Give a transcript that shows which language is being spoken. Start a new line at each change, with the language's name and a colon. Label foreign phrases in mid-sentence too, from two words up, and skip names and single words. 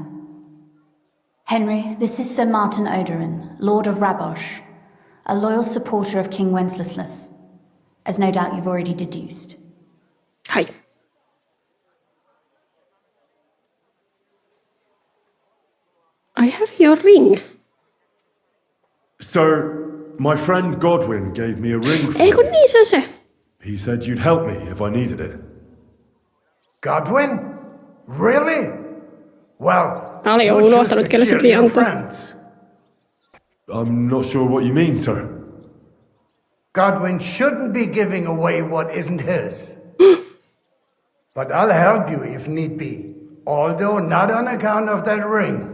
English: Henry, this is Sir Martin Odorin, Lord of Rabosh, a loyal supporter of King Wenceslas, as no doubt you've already deduced. Hi. I have your ring. Sir, my friend Godwin gave me a ring for
Finnish: Ei kun niin se on se.
English: He said you'd help me if I needed it. Godwin? Really? Well,
Finnish: Mä olin jo
English: you choose
Finnish: unohtanut,
English: to
Finnish: kelle se
English: cheer your
Finnish: piantoi.
English: friends. I'm not sure what you mean, sir. Godwin shouldn't be giving away what isn't his. But I'll help you if need be, although not on account of that ring.